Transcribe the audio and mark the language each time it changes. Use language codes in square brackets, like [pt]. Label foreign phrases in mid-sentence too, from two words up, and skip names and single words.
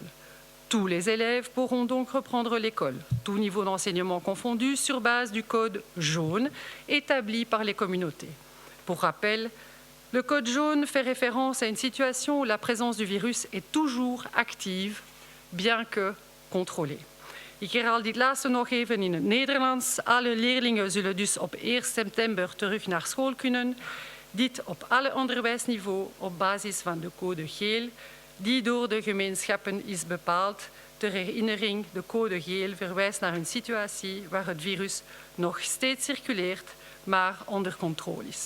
[fr] Tous les élèves pourront donc reprendre l'école, tout niveau d'enseignement confondu, sur base du code jaune établi par les communautés. Pour rappel, le code jaune fait référence à une situation où la présence du virus est toujours active, bien que contrôlée. [nl] Ik herhaal dit laatste nog even in het Nederlands. Alle leerlingen zullen dus op 1 september terug naar school kunnen. Dit op alle onderwijsniveaus op basis van de code geel, die door de gemeenschappen is bepaald. Ter herinnering, de code geel verwijst naar een situatie waar het virus nog steeds circuleert, maar onder controle is.